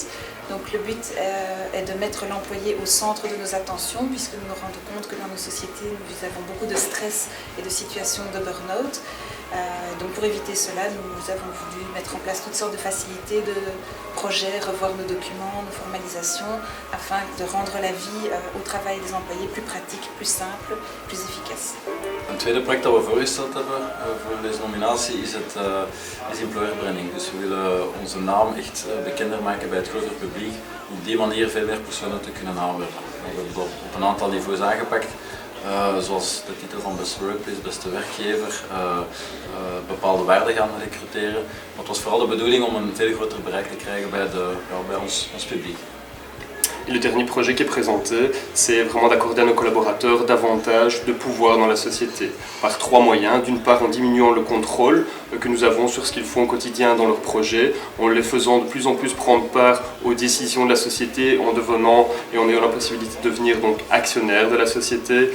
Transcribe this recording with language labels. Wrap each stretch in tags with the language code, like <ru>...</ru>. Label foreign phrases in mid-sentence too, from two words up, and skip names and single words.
<fr>Donc le but est de mettre l'employé au centre de nos attentions, puisque nous nous rendons compte que dans nos sociétés, nous avons beaucoup de stress et de situations de burn-out. Donc pour éviter cela, nous avons voulu mettre en place toutes sortes de facilités, de projets, revoir nos documents, nos formalisations, afin de rendre la vie au travail des employés plus pratique, plus simple, plus efficace.</fr> <nl>Een tweede project dat we voorgesteld hebben voor deze nominatie is</nl> <en>employer branding.</en> <nl>Dus we willen onze naam echt bekender maken bij het grotere publiek, om op die manier veel meer personen te kunnen aanwerven. We hebben dat op een aantal niveaus aangepakt. Zoals de titel van beste workplace, beste werkgever, bepaalde waarden gaan recruteren. Maar het was vooral de bedoeling om een veel groter bereik te krijgen bij ons publiek.</nl> <fr>Et le dernier projet qui est présenté, c'est vraiment d'accorder à nos collaborateurs davantage de pouvoir dans la société, par trois moyens. D'une part, en diminuant le contrôle que nous avons sur ce qu'ils font au quotidien dans leurs projets, en les faisant de plus en plus prendre part aux décisions de la société, en devenant et en ayant la possibilité de devenir donc actionnaire de la société.</fr>